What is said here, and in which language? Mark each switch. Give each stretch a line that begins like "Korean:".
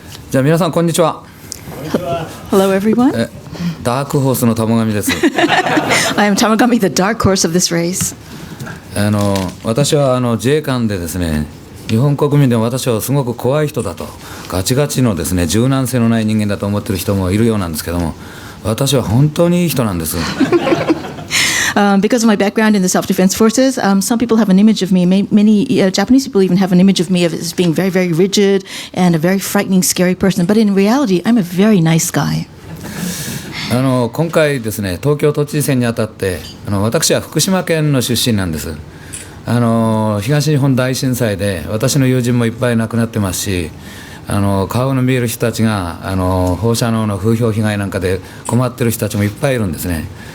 Japanese: じゃあ皆さんこんにちは。
English: Hello everyone.
Japanese: ダークホースの玉上です。
English: I am Tamogami, the dark horse of this race.
Japanese: 私は自衛官でですね、日本国民でも私はすごく怖い人だと、ガチガチのですね、柔軟性のない人間だと思ってる人もいるようなんですけども、私は本当にいい人なんです。
English: Because of my background in the self-defense forces, some people have an image of me. Many Japanese people even have an image of me as being very, very rigid and a very frightening, scary person. But in reality, I'm a very nice guy.
Japanese: 今回ですね、東京都知事選にあたって私は福島県の出身なんです。東日本大震災で私の友人もいっぱい亡くなってますし、顔の見える人たちが放射能の風評被害なんかで困ってる人たちもいっぱいいるんですね。